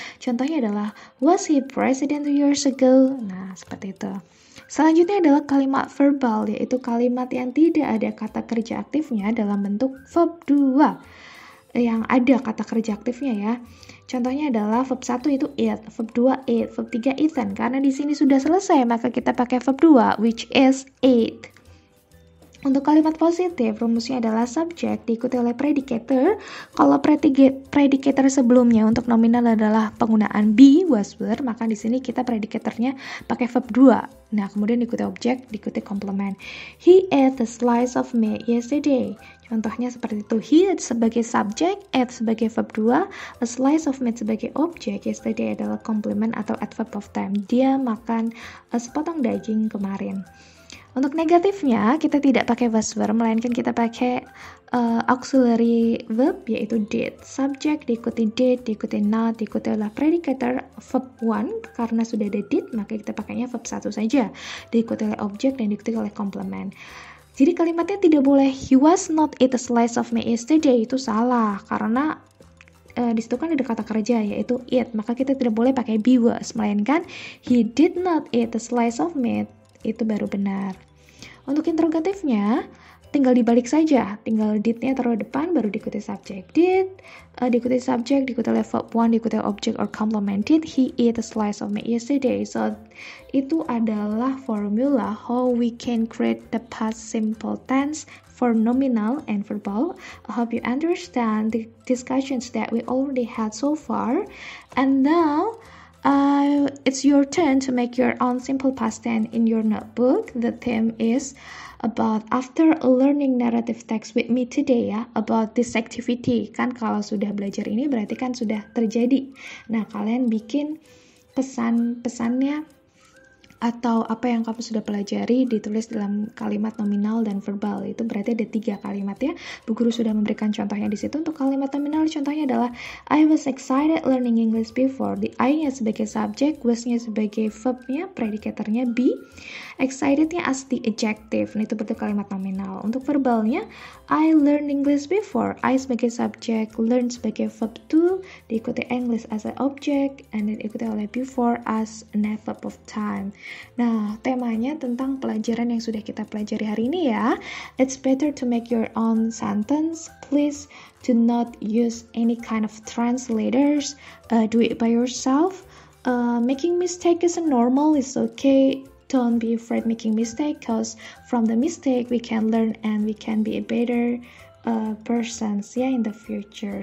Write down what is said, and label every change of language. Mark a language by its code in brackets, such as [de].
[id] Contohnya adalah, [en] was he president 2 years ago? [id] Nah, seperti itu. Selanjutnya adalah kalimat verbal, yaitu kalimat yang tidak ada kata kerja aktifnya dalam bentuk verb 2. Yang ada kata kerja aktifnya ya. Contohnya adalah verb 1 itu eat, verb 2 eat, verb 3 eaten. Karena di sini sudah selesai, maka kita pakai verb 2, [en] which is ate. [id] Untuk kalimat positif, rumusnya adalah subject diikuti oleh predicator. Kalau predicator sebelumnya untuk nominal adalah penggunaan be, was, were, maka di sini kita predikatornya pakai verb 2. Nah, kemudian diikuti objek, diikuti komplement. [en] He ate a slice of meat yesterday. [id] Contohnya seperti itu. He sebagai subjek, ate sebagai verb 2, a slice of meat sebagai objek, yesterday adalah komplement atau adverb of time. Dia makan sepotong daging kemarin. Untuk negatifnya, kita tidak pakai was, were, melainkan kita pakai auxiliary verb, yaitu did. Subject diikuti did, diikuti not, diikuti oleh predicator verb 1. Karena sudah ada did, maka kita pakainya verb 1 saja. Diikuti oleh objek dan diikuti oleh komplement. Jadi kalimatnya tidak boleh [en] he was not eat a slice of meat yesterday, [id] itu salah karena di situ kan ada kata kerja yaitu eat, maka kita tidak boleh pakai be, was, melainkan [en] he did not eat a slice of meat, [id] itu baru benar. Untuk interrogatifnya tinggal dibalik saja, tinggal did-nya taruh depan baru diikuti subjek. Did diikuti subjek, diikuti oleh verb 1, diikuti object or complement. [en] Did he eat a slice of meat yesterday? [id] So itu adalah [en] formula how we can create the past simple tense for nominal and verbal. I hope you understand the discussions that we already had so far. And now it's your turn to make your own simple past tense in your notebook. The theme is about after learning narrative text with me today ya, about this activity. [id] Kan kalau sudah belajar ini berarti kan sudah terjadi. Nah, kalian bikin pesan-pesannya atau apa yang kamu sudah pelajari ditulis dalam kalimat nominal dan verbal. Itu berarti ada 3 kalimat ya. Bu Guru sudah memberikan contohnya di situ. Untuk kalimat nominal contohnya adalah [en] I was excited learning English before. [id] Di I-nya sebagai subjek, was-nya sebagai verb-nya, predikatornya be. [en] Excited-nya as the adjective. [id] Nah, itu berarti kalimat nominal. Untuk verbalnya, [en] I learned English before. I [id] sebagai subjek, [en] learn sebagai verb to, diikuti English as an object, and [id] diikuti oleh [en] before as an verb of time. [id] Nah, temanya tentang pelajaran yang sudah kita pelajari hari ini ya. [en] It's better to make your own sentence. Please do not use any kind of translators. Do it by yourself. Making mistake is normal, it's okay. Don't be afraid making mistake, because from the mistake we can learn and we can be a better persons in the future.